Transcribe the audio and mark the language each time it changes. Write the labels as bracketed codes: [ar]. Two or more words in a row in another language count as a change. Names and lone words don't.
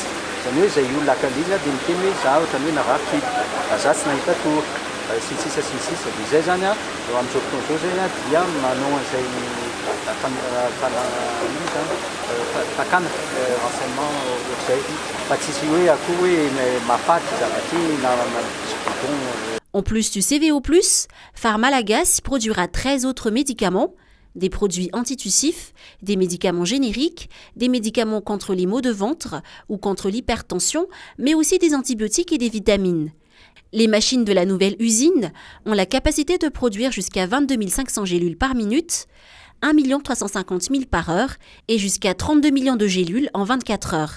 [mg] Zany hoe izay olona akalina dia miteny hoe za ohatrany hoe narary kibo, za tsy nahita tory, sy ny sisa. Dia izay zany eo amin'izao fotoana izao zany dia manao an'izay takana renseignement ohatr'izay fa tsisy hoe akoho hoe mahafaty zavatra na bidon. [fr] En plus du CVO+, Pharmalagas produira 13 autres médicaments, des produits antitussifs, des médicaments génériques, des médicaments contre les maux de ventre ou contre l'hypertension, mais aussi des antibiotiques et des vitamines. Les machines de la nouvelle usine ont la capacité de produire jusqu'à 22 500 gélules par minute, 1 350 000 par heure et jusqu'à 32 millions de gélules en 24 heures.